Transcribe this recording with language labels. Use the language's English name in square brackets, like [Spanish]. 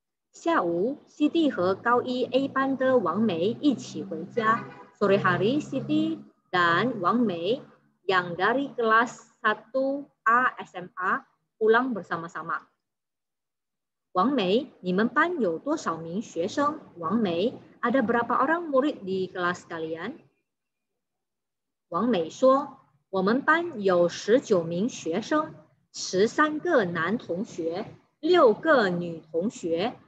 [Chinese] 下午 Siti 和高一 A 班的王梅一起回家。 [Indonesian] Sore hari Siti dan Wang Mei yang dari kelas 1A SMA pulang bersama-sama. [Chinese] Wang Mei, 你们班有多少名学生? [Indonesian] Wang Mei, ada berapa orang murid di kelas kalian? [Chinese] Wang Mei 说，我们班有19名学生，13个男同学，6个女同学。